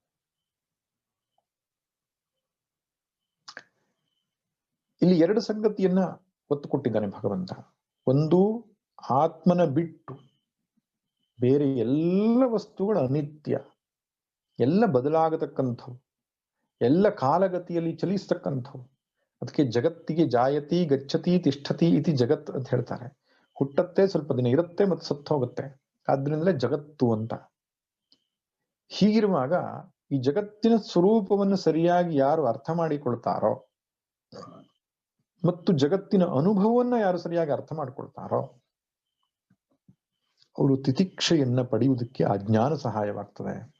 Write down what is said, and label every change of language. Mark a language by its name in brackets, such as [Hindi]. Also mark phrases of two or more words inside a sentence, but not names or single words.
[Kannada] ಇಲ್ಲಿ ಎರಡು ಸಂಗತಿಯನ್ನ ಒತ್ತು ಕೊಟ್ಟಿದ್ದಾನೆ ಭಗವಂತ. ಒಂದು, ಆತ್ಮನ ಬಿಟ್ಟು ಬೇರೆ ಎಲ್ಲ ವಸ್ತುಗಳು ಅನಿತ್ಯ, ಎಲ್ಲ ಬದಲಾಗತಕ್ಕಂಥವು, ಎಲ್ಲ ಕಾಲಗತಿಯಲ್ಲಿ ಚಲಿಸ್ತಕ್ಕಂಥವು. ಅದಕ್ಕೆ ಜಗತ್ತಿಗೆ [Sanskrit] ಜಾಯತಿ ಗಚ್ಚತಿ ತಿಷ್ಠತಿ ಇತಿ ಜಗತ್ [Kannada] ಅಂತ ಹೇಳ್ತಾರೆ. ಹುಟ್ಟತ್ತೆ, ಸ್ವಲ್ಪ ದಿನ ಇರುತ್ತೆ, ಮತ್ತೆ ಸತ್ತು ಹೋಗುತ್ತೆ. ಆದ್ರಿಂದಲೇ ಜಗತ್ತು ಅಂತ. ಹೀಗಿರುವಾಗ ಈ ಜಗತ್ತಿನ ಸ್ವರೂಪವನ್ನು ಸರಿಯಾಗಿ ಯಾರು ಅರ್ಥ ಮಾಡಿಕೊಳ್ತಾರೋ ಮತ್ತು ಜಗತ್ತಿನ ಅನುಭವವನ್ನ ಯಾರು ಸರಿಯಾಗಿ ಅರ್ಥ ಮಾಡ್ಕೊಳ್ತಾರೋ ಅವರು ತಿತಿಕ್ಷೆಯನ್ನ ಪಡೆಯುವುದಕ್ಕೆ ಆ ಜ್ಞಾನ ಸಹಾಯವಾಗ್ತದೆ.